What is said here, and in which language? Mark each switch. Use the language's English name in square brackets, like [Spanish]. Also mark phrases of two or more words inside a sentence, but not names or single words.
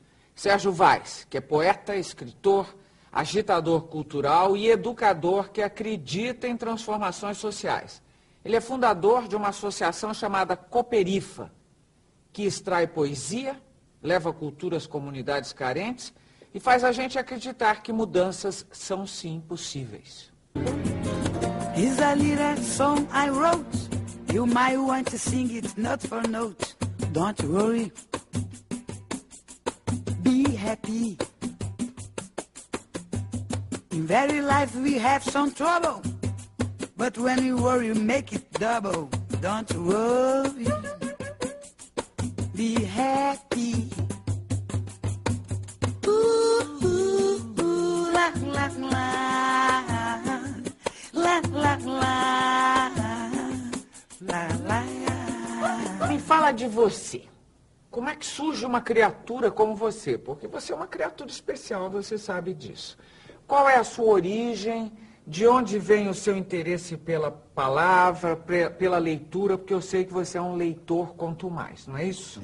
[Portuguese] Sérgio Vaz, que é poeta, escritor, agitador cultural e educador que acredita em transformações sociais. Ele é fundador de uma associação chamada Cooperifa, que extrai poesia, leva cultura às comunidades carentes e faz a gente acreditar que mudanças são sim possíveis. [English] Here's a little song I wrote. You might want to sing it note for note. Don't worry. Be happy. In very life we have some trouble. But when you worry, you make it double. Don't worry. Be happy. Ooh, ooh, ooh, la, la, la. La, la, la. La, la. [Portuguese] Me fala de você. Como é que surge uma criatura como você? Porque você é uma criatura especial, você sabe disso. Qual é a sua origem? De onde vem o seu interesse pela palavra, pela leitura? Porque eu sei que você é um leitor quanto mais, não é isso?